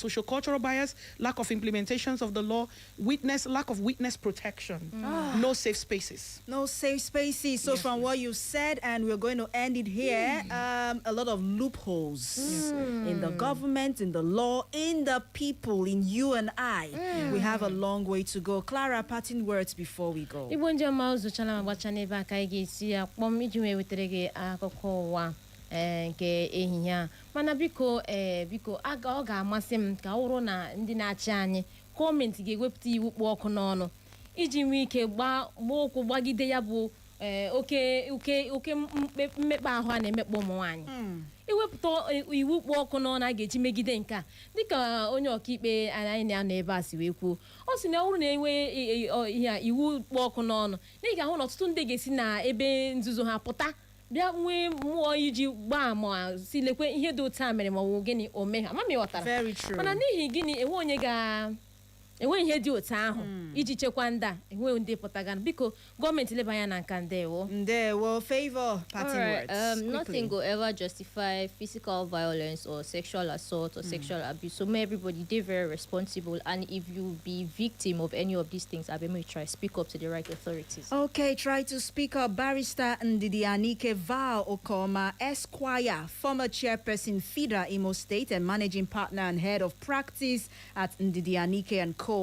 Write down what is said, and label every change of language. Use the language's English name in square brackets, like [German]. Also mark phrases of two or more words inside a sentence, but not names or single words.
[English] Social cultural bias, lack of implementations of the law, lack of witness protection, no safe spaces. No safe spaces. So from what you said, and we're going to end it here, a lot of loopholes in the government, in the law, in the people, in you and I. We have a long way to go. Clara, parting words before we go. [Igbo] Igbo ndị ọma ụzụchala ma gbacha n'ebe aka anyị ga-esi ya kpọm iji wee wetara gị akụkọ ụwa nke ehihie a. Mana biko ọ ga-amasị m ka ọ bụrụ na ndị na-achị anyị gọọmenti ga-ewepụta iwu kpụ ọkụ n'ọnụ iji nwee ike gbaa ụkwụ gbagide ya bụ oke mmekpa ahụ a na-emekpa ụmụ nwaanyị. Iwepụta iwu kpụ ọkụ n'ọnụ a ga-eji megide nke a, dịka onye ọkaikpe anyị na-anọ ebe a si wee kwuo, ọ sị na ọ bụrụ na enwe iwu kpụ ọkụ n'ọnụ, na ị ga-ahụ na ọtụtụ ndị ga-esi na ebe nzuzo ha pụta bịa nwee mmụọ iji gbaa ma si lekwe ihe dị otu a mere ma ọ bụ gịnị o mee ha. Ama m ịghọtara. [English] Very true. [Igbo] Mana n'ihi gịnị enwe ihe dị otu ahụ iji chekwa ndị a, enwe ndị pụtagana. Biko gọọmenti leba anya na nka Ndewo. [English] Favor, parting words. Nothing will ever justify physical violence or sexual assault or sexual abuse. So may everybody, they're very responsible, and if you be victim of any of these things, I may try speak up to the right authorities. Okay, try to speak up. Barrister Ndidi Anike Val Okoma, Esquire, former chairperson FIDA Imo State and managing partner and head of practice at Ndidi Anike and Co.